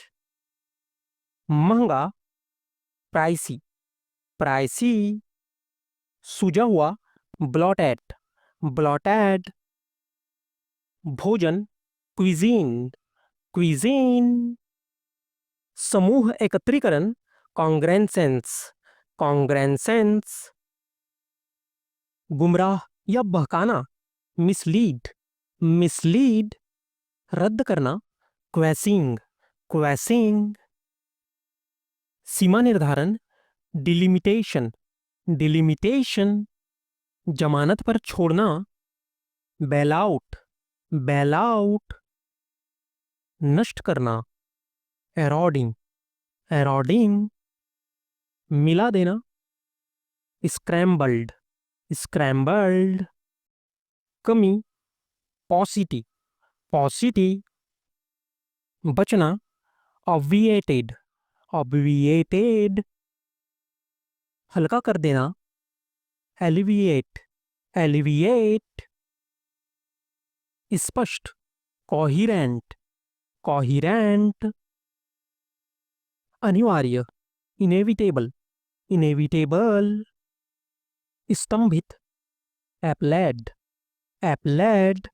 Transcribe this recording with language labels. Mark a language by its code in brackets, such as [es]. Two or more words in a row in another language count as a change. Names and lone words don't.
[en] महंगा, pricey, pricey. सूजा हुआ, bloated, bloated. भोजन, cuisine, cuisine. [hi] समूह एकत्रीकरण, [en] congrensence, congrensence. [hi] गुमराह या बहकाना, [en] mislead, mislead. [hi] रद्द करना, [en] quashing, quashing. [hi] सीमा निर्धारण, [en] delimitation, delimitation. [hi] जमानत पर छोड़ना, [en] bail out, bail out. [hi] नष्ट करना, [en] eroding, eroding. [hi] मिला देना, [en] scrambled, scrambled. कमी, paucity, paucity. बचना, obviated, obviated. [hi] हल्का कर देना, [en] alleviate, alleviate. स्पष्ट, coherent, coherent. अनिवार्य, inevitable, inevitable. स्तंभित, appalled, appalled.